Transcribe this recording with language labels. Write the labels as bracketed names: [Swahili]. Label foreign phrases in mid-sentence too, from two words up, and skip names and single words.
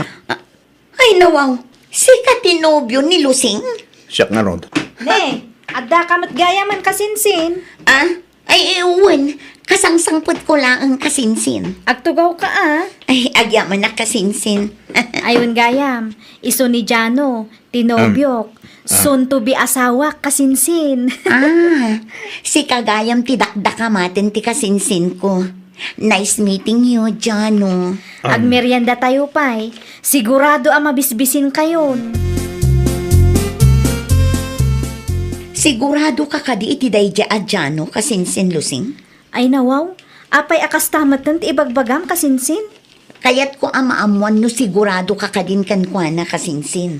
[Iloko] Ay nawaw, si katinobyo ni Lusing? Siyak nga rod. Ne, adda ka matgaya man kasinsin. Ay iwan, kasangsangput ko lang ang kasinsin. Agtugaw ka Ay, agyaman na kasinsin. Ayun gayam, iso ni Jano, tinobyok, [English] soon to be [Iloko] asawa kasinsin. Si kagayam ti dakdakamaten ti kasinsin ko. [English] Nice meeting you, Jano. [Iloko] Agmeryenda tayo pa'y, sigurado ang mabisbisin kayon. Sigurado ka kadi iti dayja a Jano kasinsin Lusing? Ay nawaw, apay akas tamatan ti ibagbagam kasinsin. Kayat ko amaamuan no sigurado ka kadin kankwana kasinsin.